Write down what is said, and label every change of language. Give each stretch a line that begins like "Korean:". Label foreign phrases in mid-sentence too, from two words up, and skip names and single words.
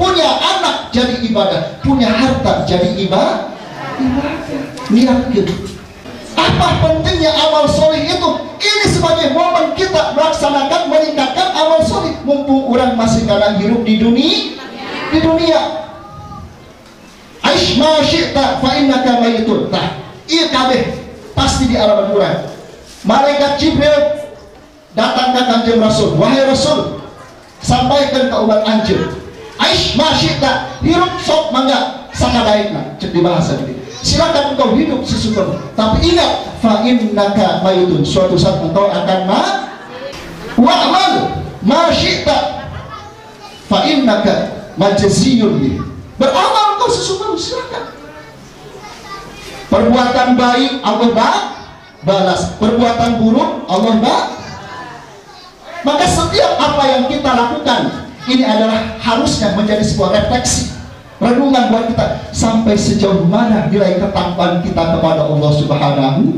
Indonesian: Punya anak, jadi ibadah. Punya harta, jadi ibadah. Niat gitu. Apa pentingnya amal soleh itu? Ini sebagai momen kita melaksanakan, meningkatkan amal soleh. Mumpung orang masih kadang hidup di dunia.
Arabic: عش ما شئت فإنك ميت.
Indonesian: Nah,
Sundanese: ieu kabeh
Indonesian: pasti di alam Quran. Malaikat Jibril datang ke Kanjeng Rasul, wahai Rasul, sampaikan ke umat anjeun.
Arabic: عش ما شئت,
Sundanese: hirup sok mangga sakadaikna, cek dibahasa gitu.
Indonesian: Silakan engkau hidup sesungguhnya, tapi ingat,
Arabic: فإنك ميت,
Indonesian: suatu saat engkau akan
Arabic: واعمل ما شئت فإنك مجزي به.
Indonesian: Beramal engkau sesungguhnya, silakan. Perbuatan baik Allah balas, perbuatan buruk Allah Maka setiap apa yang kita lakukan ini adalah harusnya menjadi sebuah refleksi, renungan buat kita, sampai sejauh mana nilai ketakwaan kita kepada Allah Subhanahu.